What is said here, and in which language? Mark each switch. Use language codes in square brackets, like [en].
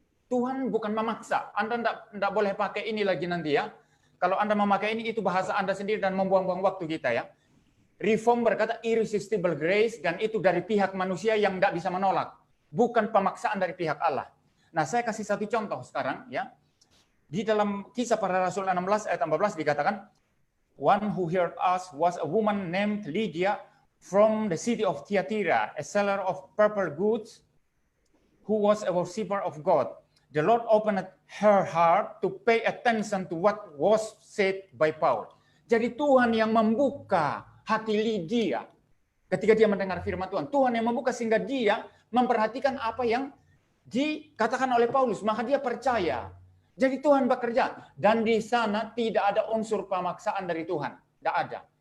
[id] Tuhan bukan memaksa. Anda tidak boleh pakai ini lagi nanti ya. Kalau Anda memakai ini, itu bahasa Anda sendiri dan membuang-buang waktu kita ya. Reform berkata irresistible grace, dan itu dari pihak manusia yang tidak bisa menolak. Bukan pemaksaan dari pihak Allah. Nah saya kasih satu contoh sekarang ya. Di dalam Kisah Para Rasul 16 ayat 14 dikatakan, [en] one who heard us was a woman named Lydia from the city of Thyatira, a seller of purple goods, who was a worshipper of God. the Lord opened her heart to pay attention to what was said by Paul. [id] Jadi Tuhan yang membuka hati Lydia ketika dia mendengar firman Tuhan. Tuhan yang membuka sehingga dia memperhatikan apa yang dikatakan oleh Paulus. Maka dia percaya. Jadi Tuhan bekerja. Dan di sana tidak ada unsur pemaksaan dari Tuhan. Tidak ada.